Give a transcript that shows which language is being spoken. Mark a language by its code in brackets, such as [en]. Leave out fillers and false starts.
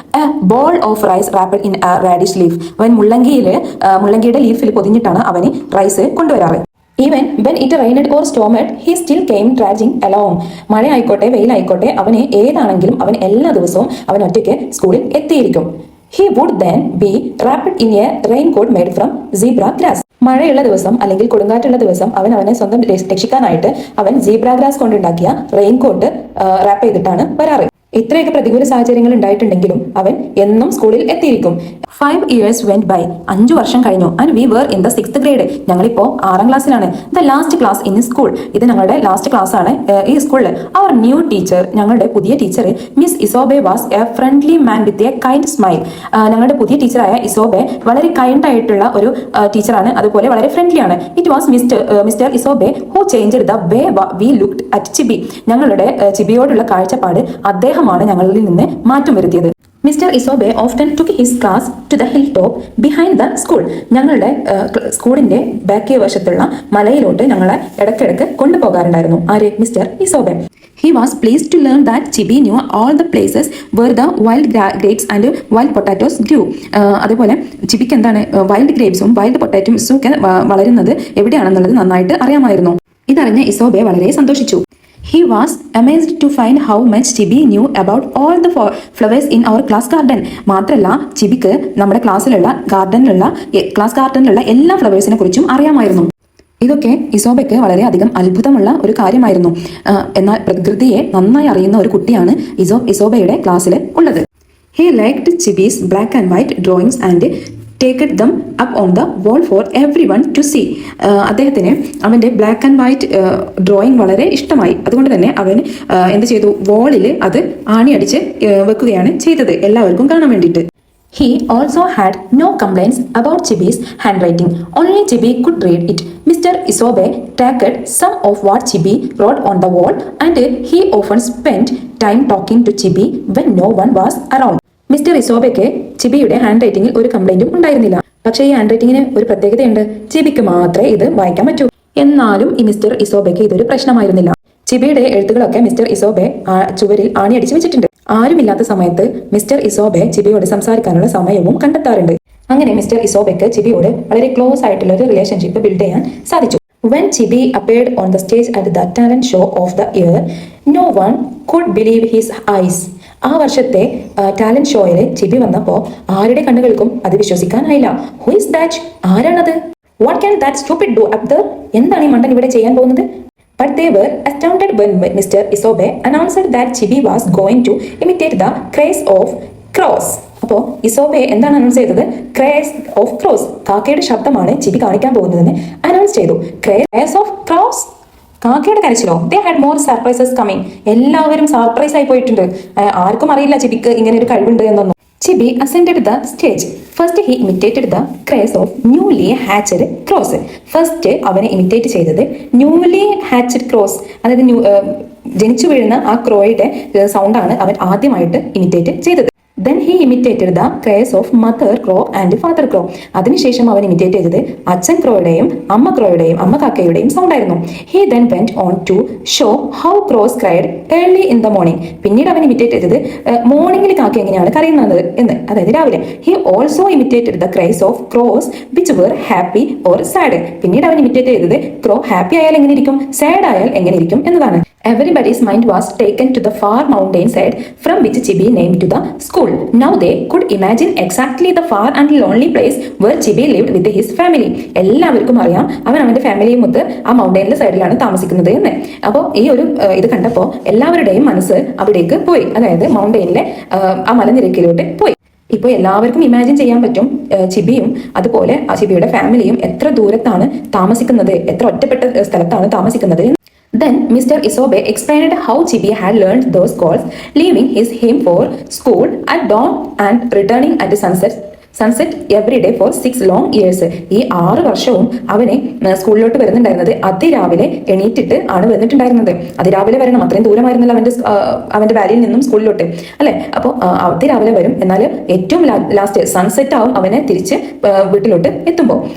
[en] A ball of rice wrapped in radish leaf. [ml] അവൻ മുള്ളങ്കിയുടെ ലീഫിൽ പൊതിഞ്ഞിട്ടാണ് അവന് rice കൊണ്ടുവരാറ്. [en] Even when it rained or stormed he still came trudging along. [ml] മഴ ആയിക്കോട്ടെ വെയിലായിക്കോട്ടെ അവന് ഏതാണെങ്കിലും അവൻ എല്ലാ ദിവസവും അവൻ ഒറ്റയ്ക്ക് സ്കൂളിൽ എത്തിയിരിക്കും. [en] He would then be wrapped in a raincoat made from zebra grass. [ml] മഴയുള്ള ദിവസം അല്ലെങ്കിൽ കൊടുങ്കാറ്റുള്ള ദിവസം അവനെ സ്വന്തം രക്ഷിക്കാനായിട്ട് അവൻ സീബ്ര ഗ്രാസ് കൊണ്ടുണ്ടാക്കിയ റെയിൻകോട്ട് റാപ്പ് ചെയ്തിട്ടാണ് വരാറ്. ഇത്രയൊക്കെ പ്രതികൂല സാഹചര്യങ്ങൾ ഉണ്ടായിട്ടുണ്ടെങ്കിലും അവൻ എന്നും സ്കൂളിൽ എത്തിയിരിക്കും. [en] 5 years went by. [ml] 5 വർഷം കഴിഞ്ഞു. [en] And we were in the 6th grade. [ml] ഞങ്ങളിപ്പോ 6ാം ക്ലാസ്സിലാണ്. [en] The last class in school. [ml] ഇത് ഞങ്ങളുടെ ലാസ്റ്റ് ക്ലാസ് ആണ് ഈ സ്കൂളിൽ. [en] our new teacher, [ml] ഞങ്ങളുടെ പുതിയ teacher [en] Miss Isobe was a friendly man with a kind smile. [ml] ഞങ്ങളുടെ പുതിയ ടീച്ചറായ ഇസോബെ വളരെ കൈൻഡ് ആയിട്ടുള്ള ഒരു ടീച്ചറാണ്, അതുപോലെ വളരെ ഫ്രണ്ട്ലി ആണ്. [en] It was mister Isobe who changed the way we looked at Chibi. [ml] ഞങ്ങളുടെ ചിബിയോടുള്ള കാഴ്ചപ്പാട് അദ്ദേഹമാണ് ഞങ്ങളിൽ നിന്ന് മാറ്റം വരുത്തിയത്. [en] Mister Isobe often took his class to the hill top behind the school. [ml] ഞങ്ങളുടെ സ്കൂളിന്റെ ബാക്കി വശത്തുള്ള മലയിലോട്ട് ഞങ്ങളെ ഇടയ്ക്കിടയ്ക്ക് കൊണ്ടുപോകാറുണ്ടായിരുന്നു. ആര്? Mister ഇസോബെ. [en] He was pleased to learn that Chibi knew all the places where the wild grapes and wild potatoes grew. [ml] അതുപോലെ ചിബിക്ക് എന്താണ് wild ഗ്രേപ്സും wild പൊട്ടാറ്റോസും ഒക്കെ വളരുന്നത് എവിടെയാണെന്നുള്ളത് നന്നായിട്ട് അറിയാമായിരുന്നു. ഇതറിഞ്ഞ ഇസോബെ വളരെ സന്തോഷിച്ചു. [en] He was amazed to find how much Chibi knew about all the flowers in our class garden. [ml] മാത്രമല്ല ചിബിക്ക് നമ്മുടെ ക്ലാസ് ഗാർഡനിലുള്ള എല്ലാ ഫ്ലവേഴ്സിനെ കുറിച്ചും അറിയാമായിരുന്നു. ഇതൊക്കെ ഇസോബയ്ക്ക് വളരെയധികം അത്ഭുതമുള്ള ഒരു കാര്യമായിരുന്നു. എന്നാൽ പ്രകൃതിയെ നന്നായി അറിയുന്ന ഒരു കുട്ടിയാണ് ഇസോബയുടെ ക്ലാസ്സിൽ ഉള്ളത്. [en] He liked Chibi's black and white drawings and taked them up on the wall for everyone to see. [ml] അദ്ദേഹത്തിന് അവൻ്റെ ബ്ലാക്ക് ആൻഡ് വൈറ്റ് ഡ്രോയിങ് വളരെ ഇഷ്ടമായി. അതുകൊണ്ട് തന്നെ അവൻ എന്ത് ചെയ്തു? വാളിൽ അത് ആണിയടിച്ച് വെക്കുകയാണ് ചെയ്തത്, എല്ലാവർക്കും കാണാൻ വേണ്ടിയിട്ട്. [en] He also had no complaints about Chibi's handwriting. Only Chibi could read it. Mr. Isobe taked some of what Chibi wrote on the wall and he often spent time talking to Chibi when no one was around. [ml] Mister ഇസോബയ്ക്ക് ചിബിയുടെ hand റൈറ്റിംഗിൽ ഒരു കംപ്ലൈന്റും ഉണ്ടായിരുന്നില്ല. പക്ഷേ ഈ hand റൈറ്റിംഗിന് ഒരു പ്രത്യേകതയുണ്ട്. ചിബിക്ക് മാത്രമേ ഇത് വായിക്കാൻ പറ്റൂ. എന്നാലും ഈ മിസ്റ്റർ ഇസോബയ്ക്ക് ഇതൊരു പ്രശ്നമായിരുന്നില്ല. ചിബിയുടെ എഴുത്തുകളൊക്കെ മിസ്റ്റർ ഇസോബെ ചുവരിൽ ആണിയടിച്ചു വെച്ചിട്ടുണ്ട്. ആരുമില്ലാത്ത സമയത്ത് മിസ്റ്റർ ഇസോബെ ചിബിയോട് സംസാരിക്കാനുള്ള സമയവും കണ്ടെത്താറുണ്ട്. അങ്ങനെ മിസ്റ്റർ ഇസോബയ്ക്ക് ചിബിയോട് വളരെ ക്ലോസ് ആയിട്ടുള്ള ഒരു റിലേഷൻഷിപ്പ് ബിൽഡ് ചെയ്യാൻ സാധിച്ചു. [en] When Chibi appeared on the stage at the talent show of the year, no one could believe his eyes. [ml] ആ വർഷത്തെ ടാലന്റ് ഷോയിൽ ചിബി വന്നപ്പോൾ ആരുടെ കണ്ണുകൾക്കും അത് വിശ്വസിക്കാനായില്ല. [en] Who is that? [ml] ആരാണത്? [en] What can that stupid do up there? [ml] എന്താണ് ഈ മണ്ടൻ ഇവിടെ ചെയ്യാൻ പോകുന്നത്? [en] But they were astounded when Mr. Isobe announced that Chibi was going to imitate the cries of crows. [ml] അപ്പോൾ ഇസോബെ എന്താണ് അനൗൺസ് ചെയ്തത്? [en] cries of crows, [ml] കാക്കയുടെ ശബ്ദമാണ് ചിബി കാണിക്കാൻ പോകുന്നതെന്ന് അനൗൺസ് ചെയ്തു. [en] cries of crows, [ml] കാക്കയുടെ കരച്ചിലോ? [en] They had more surprises coming. [ml] എല്ലാവരും സർപ്രൈസ് ആയി പോയിട്ടുണ്ട്. ആർക്കും അറിയില്ല ചിബിക്ക് ഇങ്ങനെ ഒരു കഴിവുണ്ട് എന്നൊന്നും. [en] Chibi ascended the stage. First he imitated the cries of newly hatched crows. [ml] First അവനെ ഇമിറ്റേറ്റ് ചെയ്തത് [en] newly hatched crows, [ml] അതായത് ജനിച്ചു വീഴുന്ന ആ ക്രോയുടെ സൗണ്ടാണ് അവൻ ആദ്യമായിട്ട് ഇമിറ്റേറ്റ് ചെയ്തത്. [en] Then he imitated the cries of mother crow and father crow. [ml] അതിനുശേഷം അവൻ ഇമിറ്റേറ്റ് ചെയ്തത് അച്ഛൻ ക്രോയുടെയും അമ്മ കാക്കയുടെയും സൗണ്ടായിരുന്നു. [en] He then went on to show how crows cried early in the morning. [ml] പിന്നീട് അവൻ ഇമിറ്റേറ്റ് ചെയ്തത് മോർണിംഗിൽ കാക്ക എങ്ങനെയാണ് കരയുന്നത് എന്ന്, അതായത് രാവിലെ. [en] He also imitated the cries of crows which were happy or sad. [ml] പിന്നീട് അവൻ ഇമിറ്റേറ്റ് ചെയ്തത് ക്രോ ഹാപ്പി ആയാൽ എങ്ങനെ ഇരിക്കും, സാഡ് ആയാൽ എങ്ങനെ ഇരിക്കും എന്നതാണ്. [en] Everybody's mind was taken to the far mountain side from which Chibi named to the school. Now they could imagine exactly the far and lonely place where Chibi lived with his family. [ml] എല്ലാവർക്കും അറിയാം അവൻ അവന്റെ ഫാമിലിയുമൊത്ത് ആ മൗണ്ടൈനിലെ സൈഡിലാണ് താമസിക്കുന്നത് എന്ന്. അപ്പോൾ ഈ ഒരു ഇത് കണ്ടപ്പോൾ എല്ലാവരുടെയും മനസ്സ് അവിടേക്ക് പോയി, അതായത് മൗണ്ടൈനിലെ ആ മലനിരക്കിലോട്ട് പോയി. ഇപ്പോൾ എല്ലാവർക്കും ഇമാജിൻ ചെയ്യാൻ പറ്റും ചിബിയും അതുപോലെ ആ ചിബിയുടെ ഫാമിലിയും എത്ര ദൂരത്താണ് താമസിക്കുന്നത്, എത്ര ഒറ്റപ്പെട്ട സ്ഥലത്താണ് താമസിക്കുന്നത്. [en] Then Mr. Isobe explained how Chibi had learned those calls, leaving him for school at dawn and returning at sunset every day for 6 long years. [ml] ഈ 6 വർഷവും അവനെ സ്കൂളിലോട്ട് വരുന്നുണ്ടായിരുന്നത് അതിരാവിലെ എണീറ്റിട്ട് ആണ് വന്നിട്ടുണ്ടായിരുന്നത്. അതിരാവിലെ വരണം, അത്രയും ദൂരമായിരുന്നല്ലോ അവന്റെ വാലിയിൽ നിന്നും സ്കൂളിലോട്ട്, അല്ലെ? അപ്പോൾ അതിരാവിലെ വരും, എന്നാൽ ഏറ്റവും ലാസ്റ്റ് സൺസെറ്റ് ആവും അവനെ തിരിച്ച് വീട്ടിലോട്ട് എത്തുമ്പോൾ.